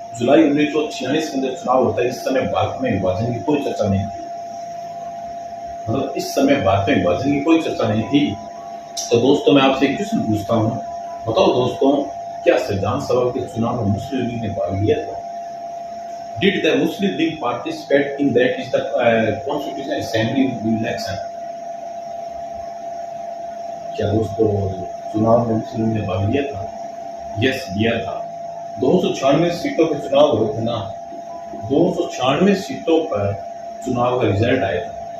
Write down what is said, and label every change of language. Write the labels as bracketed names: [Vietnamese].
[Hindi] जुलाई 1946 के अंदर चुनाव होता है। इस समय भारत में विभाजन की कोई चर्चा नहीं थी, मतलब इस समय भारत में विभाजन की कोई चर्चा नहीं थी। तो दोस्तों, मैं आपसे एक क्वेश्चन पूछता हूँ, बताओ दोस्तों, क्या संविधान सभा के चुनाव में मुस्लिम लीग ने भाग लिया था? [English] Did the Muslim League participate in that is the Constitutional Assembly election? [Hindi] क्या दोस्तों चुनाव में मुस्लिम लीग ने भाग लिया था? यस, लिया था। 296 सीटों पर चुनाव हुए थे ना, 296 सीटों पर चुनाव का रिजल्ट आया था।